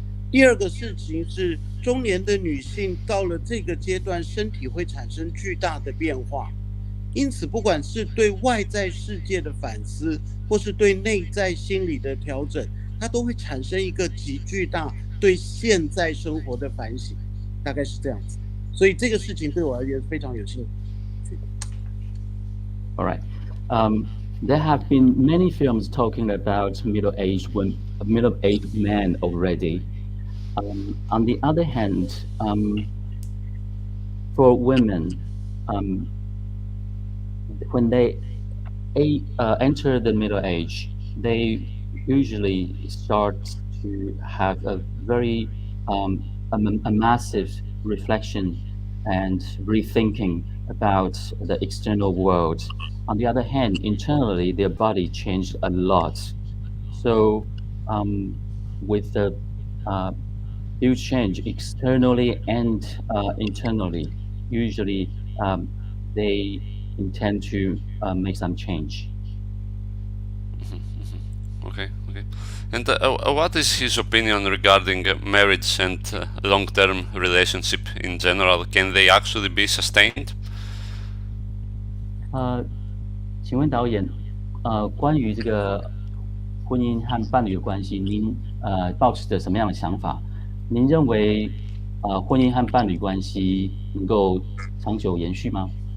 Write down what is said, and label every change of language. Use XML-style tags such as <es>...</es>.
<zh>第二个事情是，中年的女性到了这个阶段，身体会产生巨大的变化，因此不管是对外在世界的反思，或是对内在心理的调整，它都会产生一个极巨大对现在生活的反省，大概是这样子。所以这个事情对我而言非常有兴趣。</zh> <en>All right. There have been many films talking about middle-aged men already. On the other hand, for women, when they enter the middle age, they usually start to have a very a massive reflection and rethinking about the external world. On the other hand, internally, their body changed a lot. So, with the huge change externally and internally, usually they intend to make some change. Okay. And what is his opinion regarding marriage and long-term relationship in general? Can they actually be sustained?</en> <zh>请问导演，关于这个婚姻和伴侣的关系，您抱持着什么样的想法？您认为婚姻和伴侣关系能够长久延续吗？</zh>